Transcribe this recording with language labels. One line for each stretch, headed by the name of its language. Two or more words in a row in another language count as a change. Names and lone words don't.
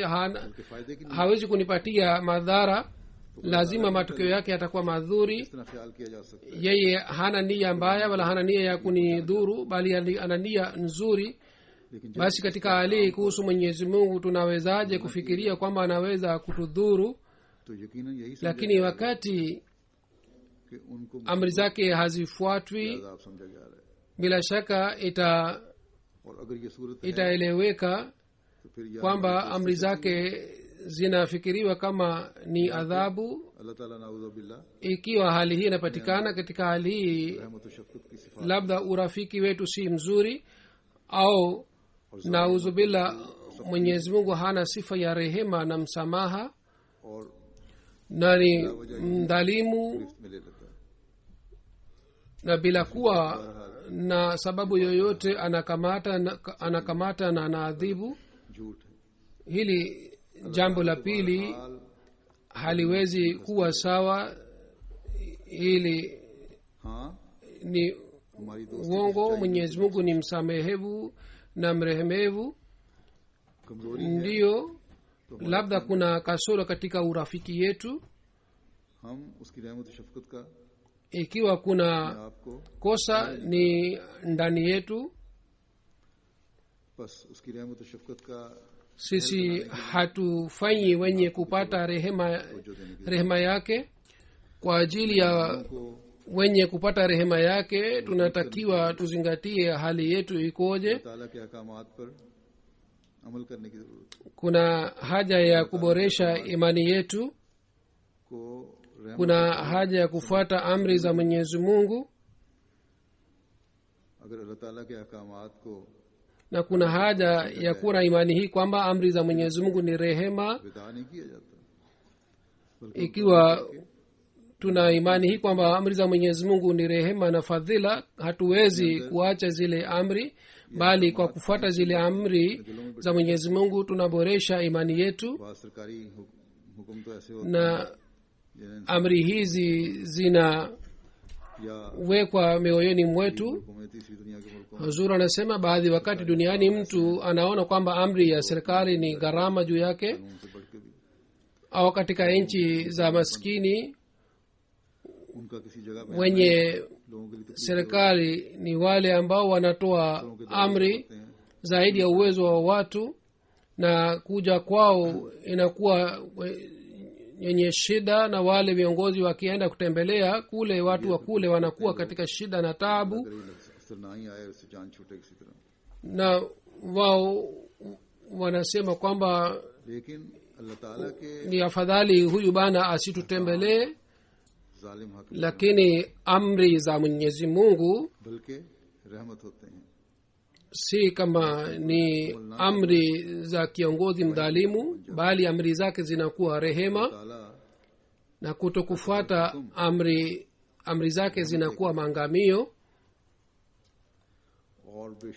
Urdu: کے فائدے کی
Swahili: hawezi kunipatia madhara lazima matokeo yake yatakuwa madhuri
Urdu: اتنا خیال کیا جا سکتا ہے
Swahili: yeye hana nia mbaya wala hana nia ya kunidhuru bali ana nia nzuri
Urdu: लेकिन
Swahili: basi katika hali kuhusu mwenyezi mungu tunawezaje kufikiria kwamba anaweza kutudhuru
Urdu: تو یقیناً یہی سمجھا
Swahili: lakini wakati
Urdu: کہ ان کو
Swahili: amri zake hazifuatwi
Urdu: عذاب سمجھا جا رہا ہے
Swahili: bila shaka
Urdu: اور اگر یہ صورت ہے
Swahili: itaeleweka
Urdu: تو پھر یا
Swahili: kwamba amri zake zinafikiriwa kama ni adhabu
Urdu: اللہ تعالیٰ نعوذ باللہ
Swahili: ikiwa hali hii inapatikana katika hali hii
Urdu: رحمت و شفقت کی صفات
Swahili: labda urafiki wetu si mzuri au nauzubillah mwenyezi mungu hana sifa ya rehema na msamaha
Urdu: और
Swahili: na ni mdhalimu
Urdu: گرفت میں لے لیتا ہے
Swahili: na bila kuwa na sababu yoyote anakamata na anaadhibu
Urdu: جھوٹ ہے
Swahili: hili jambo la pili
Urdu: हाल
Swahili: haliwezi kuwa sawa hili
Urdu: हाँ
Swahili: ni
Urdu: ہماری دوستی
Swahili: uongo mwenyezi mungu ni msamehevu na mrehemevu
Urdu: کمزوری ہے
Swahili: ndiyo labda kuna kasoro katika urafiki yetu
Urdu: ہم اس کی رحمت و شفقت کا
Swahili: ikiwa kuna
Urdu: आपको
Swahili: kosa ni ndani yetu
Urdu: بس اس کی رحمت و شفقت کا
Swahili: sisi hatufanyi wenye kupata rehema yake kwa ajili ya
Urdu: को
Swahili: wenye kupata rehema yake tunatakiwa tuzingatie hali yetu ikoje
Urdu: تعالیٰ کے احکامات پر عمل کرنے کی ضرورت ہے
Swahili: kuna haja ya kuboresha imani yetu
Urdu: کو رحمت
Swahili: kuna haja ya kufuata amri za mwenyezi mungu
Urdu: اگر اللہ تعالیٰ کے احکامات کو
Swahili: na kuna haja ya kuwa na imani hii kwamba amri za mwenyezi mungu ni rehema
Urdu: وداع نہیں کیا جاتا
Swahili: ikiwa tuna imani hii kwamba amri za mwenyezi mungu ni rehema na fadhila hatuwezi kuacha zile amri bali kwa kufuata zile amri za mwenyezi mungu tunaboresha imani yetu
Urdu: بعد سرکاری حکم تو ایسے ہوتے
Swahili: na
Urdu: हैं
Swahili: amri hizi zinawekwa
Urdu: या
Swahili: mioyoni mwetu
Urdu: حکومت تیسری دنیا کے ملکوں
Swahili: huzuru anasema baadhi wakati duniani mtu anaona kwamba amri ya serikali ni gharama juu yake
Urdu: میں ان سے بڑھ کے بھی
Swahili: au katika nchi za maskini
Urdu: ان کا کسی جگہ پے
Swahili: wenye
Urdu: لوگوں کے لیے تکلیف
Swahili: serikali ni wale ambao wanatoa amri
Urdu: ہوتے ہیں
Swahili: zaidi ya uwezo wa watu na kuja kwao inakuwa yenye shida na wale viongozi wakienda kutembelea kule watu wa kule wanakuwa katika shida na taabu
Urdu: اثر نہ ہی آئے اس سے جان چھوٹے کسی طرح
Swahili: na wao wanasema kwamba
Urdu: لیکن اللہ تعالیٰ کے
Swahili: ni afadhali huyu bana asitutembelee
Urdu: ظالم حق
Swahili: lakini amri za mwenyezi mungu
Urdu: بلکہ رحمت ہوتے ہیں
Swahili: si kama ni amri za kiongozi mdhalimu bali amri zake zinakuwa rehema
Urdu: ताला
Swahili: na kutokufuata amri zake zinakuwa maangamio
Urdu: اور بے شمار